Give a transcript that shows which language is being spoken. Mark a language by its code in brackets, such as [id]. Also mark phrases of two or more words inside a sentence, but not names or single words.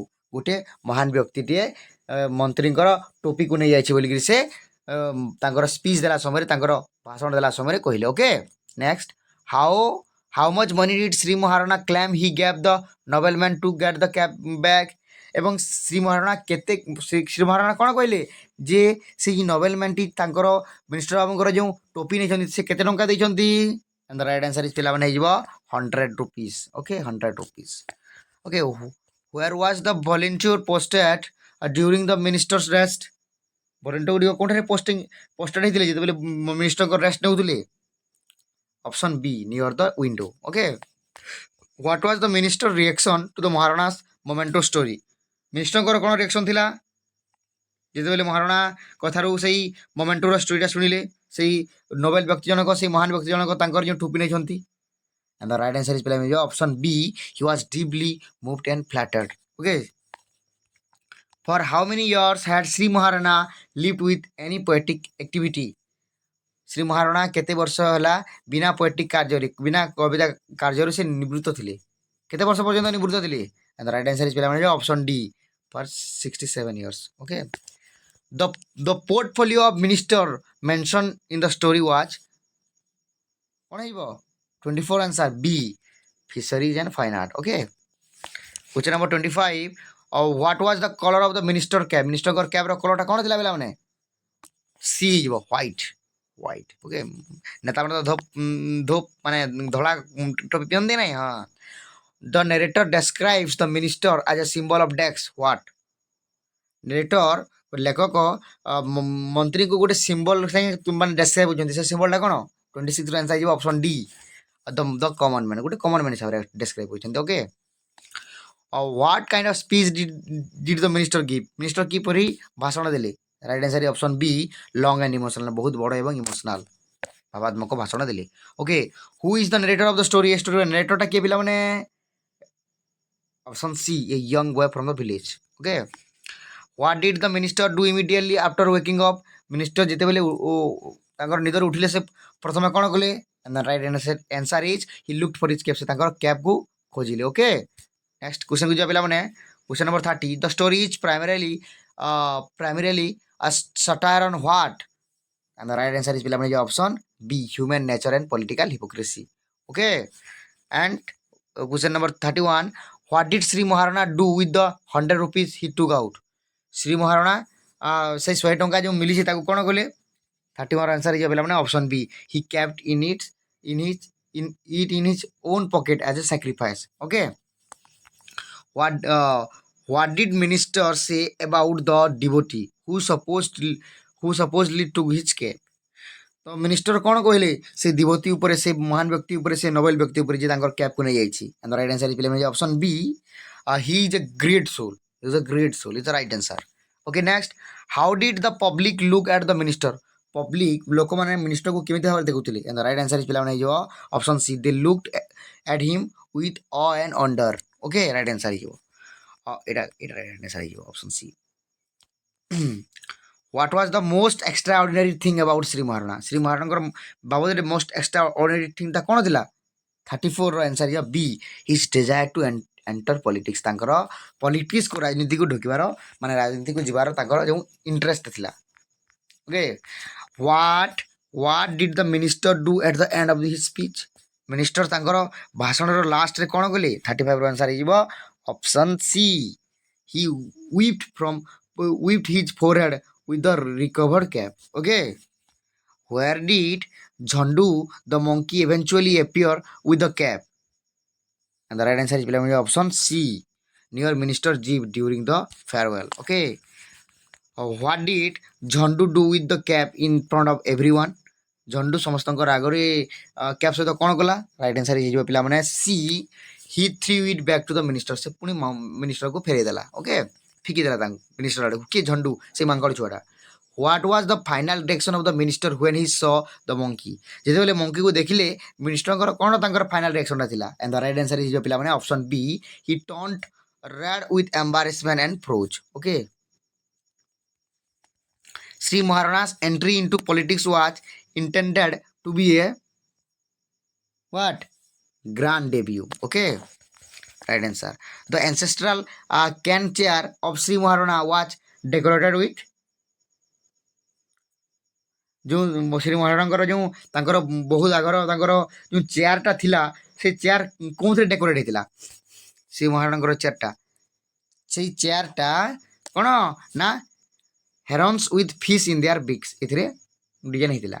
[or] ଗୋଟେ ମହାନ ବ୍ୟକ୍ତି ଟେ ମନ୍ତ୍ରୀ ଟୋପି କୋ ନହିଁ ଯାଇଛି ବୋଲି ସେ ତାଙ୍କର ସ୍ପିଚ ଦେଲା ସମୟ ତାଙ୍କର ଭାଷଣ ଦେଲା ସମୟ କହିଲେ। [en] Okay, next, how much money did Sri Maharana claim he gave the nobleman to get the cap back. [or] ଏବଂ ଶ୍ରୀ ମହାରଣା କେତେ ଶ୍ରୀ ମହାରଣା କ'ଣ କହିଲେ ଯେ ସେଇ ନୋବେଲମ୍ୟାନଟି ତାଙ୍କର ମିନିଷ୍ଟର ବାବୁଙ୍କର ଯେଉଁ ଟୋପି ନେଇଛନ୍ତି ସେ କେତେ ଟଙ୍କା ଦେଇଛନ୍ତି? [en] and the right answer is [or] ପିଲାମାନେ ହେଇଯିବ [en] 100 rupees. Okay, 100 rupees. Okay, where was the volunteer posted during the minister's rest? [or] volunteer ଗୁଡ଼ିକ କୋଉଠାରେ ପୋଷ୍ଟେଡ୍ ହେଇଥିଲେ ଯେତେବେଳେ ମିନିଷ୍ଟରଙ୍କ ରେଷ୍ଟ ନେଉଥିଲେ? [en] ଅପସନ୍ B, near the window. Okay, what was the minister reaction to the Maharana's memento story? [or] ମିନିଷ୍ଟରଙ୍କର କ'ଣ ରିଆକ୍ସନ୍ ଥିଲା ଯେତେବେଳେ ମହାରଣା କଥାରୁ ସେଇ [en] memento story [or] ଶୁଣିଲେ? ସେଇ ନୋବେଲ ବ୍ୟକ୍ତି ଜଣକ, ସେଇ ମହାନ ବ୍ୟକ୍ତି ଜଣକ ତାଙ୍କର ଯେଉଁ ଟୋପି ନେଇଛନ୍ତି? [en] and the right answer is option B, he was deeply moved and flattered. Okay, for how many years had Sri Maharana lived with any poetic activity? [or] ଶ୍ରୀ ମହାରଣା କେତେ ବର୍ଷ ହେଲା ବିନା ପୋଏଟିକ୍ କାର୍ଯ୍ୟରେ, ବିନା କବିତା କାର୍ଯ୍ୟରୁ ସେ ନିବୃତ୍ତ ଥିଲେ? କେତେ ବର୍ଷ ପର୍ଯ୍ୟନ୍ତ ନିବୃତ୍ତ ଥିଲେ? [en] and the right answer is option D, for 67 years. Okay, the portfolio of minister mentioned in the story was [or] କ'ଣ ହେଇବ? [en] 24 answer B, fisheries and fine art. Okay, question number 25, what was the color of the minister cap? [or] ମିନିଷ୍ଟରଙ୍କର [en] cap color [or] କ'ଣ ଥିଲା ପିଲାମାନେ? C ହେଇଯିବ, ହ୍ୱାଇଟ୍. ଓକେ, ନେତାମାନେ ତ ଧୂପ ମାନେ ଧଳା ଟୋପି ପିଅନ୍ତି ନାହିଁ? ହଁ. [en] The narrator describes the minister as a symbol of death. What? [or] ନେରେଟର ଲେଖକ ମନ୍ତ୍ରୀଙ୍କୁ ଗୋଟେ ସିମ୍ବଲ ମାନେ ଡେସ୍କ୍ରାଇବ୍ କରୁଛନ୍ତି, ସେ ସିମ୍ବଲଟା କ'ଣ? 26 ଆନ୍ସର ହେଇଯିବ [en] option D, the common man, [or] ଗୋଟେ [en] common man [or] ହିସାବରେ ଡେସ୍କ୍ରାଇବ୍ କରୁଛନ୍ତି. ଓକେ, [en] what kind of speech did the minister give? [or] ମିନିଷ୍ଟର କିପରି ଭାଷଣ ଦେଲେ? [en] right answer option B, long and emotional, [or] ବହୁତ ବଡ଼ ଏବଂ ଇମୋସନାଲ ଭାବାତ୍ମକ ଭାଷଣ ଦେଲେ. [en] Okay, who is the narrator of the story? [or] ଏ ଷ୍ଟୋରିର ନେରେଟରଟା କିଏ ପିଲାମାନେ? [en] option C, a young boy from the village. ଓକେ, what did the minister do immediately after waking up? [or] ମିନିଷ୍ଟର ଯେତେବେଳେ ତାଙ୍କର ନିଦରୁ ଉଠିଲେ ସେ ପ୍ରଥମେ କ'ଣ କଲେ? [en] and the right answer is he looked for his cap. [or] ସେ ତାଙ୍କର କ୍ୟାପ୍କୁ ଖୋଜିଲେ. ଓକେ, [en] next question [or] ଯିବା ପିଲାମାନେ. [en] question number 30, the story is primarily a satire on what? and the right answer is ପିଲାମାନେ option B, human nature and political hypocrisy. Okay, and question number 31, what did Sri Maharana do with the 100 rupees he took out? [or] ଶ୍ରୀ ମହାରଣା ସେ 100 ଟଙ୍କା ଯେଉଁ ମିଳିଛି ତାକୁ କ'ଣ କଲେ? [en] 31 ଆନ୍ସର [or] ହେଇଯିବ ପିଲାମାନେ [en] option B, he kept in his own pocket as a sacrifice. Okay, what did minister say about the devotee who supposedly took his cap? [or] ତ ମିନିଷ୍ଟର କ'ଣ କହିଲେ ସେ ଦିବତୀ ଉପରେ, ସେ ମହାନ ବ୍ୟକ୍ତି ଉପରେ, ସେ ନୋବେଲ ବ୍ୟକ୍ତି ଉପରେ ଯିଏ ତାଙ୍କର କ୍ୟାପ୍କୁ ନେଇଯାଇଛି? [en] and the right answer is ପିଲାମାନେ option B, he is a great soul. Is a great soul, is the right answer. Okay, next, how did the public look at the minister? [or] Public ଲୋକମାନେ ମିନିଷ୍ଟରକୁ କେମିତି ଭାବରେ ଦେଖୁଥିଲେ? [en] and the right answer is [or] ପିଲାମାନେ ହେଇଯିବ [en] option C, they looked at him with awe and wonder. Okay, right answer [or] ହେଇଯିବ ଏଇଟା [en] right answer ହେଇଯିବ option C. what was the most extraordinary thing about ଶ୍ରୀ ମହାରଣା? [or] ଶ୍ରୀ ମହାରଣାଙ୍କର ବାବଦରେ [en] most extraordinary thingଟା [or] କ'ଣ ଥିଲା? 34 ର ଆନ୍ସର ହେଇଯିବ ବି, [en] his desire to enter politics. [or] ତାଙ୍କର ପଲିଟିକ୍ସକୁ, ରାଜନୀତିକୁ ଢୋକିବାର, ମାନେ ରାଜନୀତିକୁ ଯିବାର ତାଙ୍କର ଯେଉଁ ଇଣ୍ଟରେଷ୍ଟ ଥିଲା. ଓକେ, [en] what did the minister do at the end of his speech? [or] ମିନିଷ୍ଟର ତାଙ୍କର ଭାଷଣର ଲାଷ୍ଟରେ କ'ଣ କଲେ? 35 ର ଆନ୍ସର ହେଇଯିବ [en] option C, he whipped his forehead with the recovered cap. Okay, where did Jhandu the monkey eventually appear with the cap? and the right answer is option C, near minister jeep during the farewell. Okay, what did Jhandu do with the cap in front of everyone? [or] Jhandu ସମସ୍ତଙ୍କର ଆଗରେ କ୍ୟାପ୍ ସହିତ କ'ଣ କଲା? [en] right answer [or] ହେଇଯିବ ପିଲାମାନେ ସି, [en] he threw it back to the minister. [or] ସେ ପୁଣି ମିନିଷ୍ଟରକୁ ଫେରେଇ ଦେଲା. ଓକେ, ଫିକି ଦେଲା ତାଙ୍କୁ ମିନିଷ୍ଟର ଆଡ଼କୁ. କିଏ? ଝଣ୍ଡୁ, ସେଇ ମାଙ୍କଡ଼ ଛୁଆଟା. [en] what was the final reaction of the minister when he saw the monkey? [or] ଯେତେବେଳେ ମଙ୍କିକୁ ଦେଖିଲେ ମିନିଷ୍ଟରଙ୍କର କ'ଣ ତାଙ୍କର [en] final reaction [or] ଥିଲା? [en] and the right answer [or] ହେଇଯିବ ପିଲାମାନେ [en] option B, he turned red with embarrassment and froze. Okay, Sri Maharana's entry into politics was intended to be a what? Grand debut. Okay, right answer. The ancestral can chair of Sri Maharana was decorated with, [or] ଯେଉଁ ଶ୍ରୀ ମହାରଣାଙ୍କର ଯେଉଁ ତାଙ୍କର ବହୁତ ଆଗର ତାଙ୍କର ଯେଉଁ ଚେୟାରଟା ଥିଲା, ସେ ଚେୟାର କେଉଁଥିରେ ଡେକୋରେଟ୍ ହେଇଥିଲା? ଶ୍ରୀ ମହାରଣାଙ୍କର ସେଇ ଚେୟାରଟା କ'ଣ ନା [en] herons with fish in their beaks [or] ଏଥିରେ ଡିଜାଇନ୍ ହେଇଥିଲା।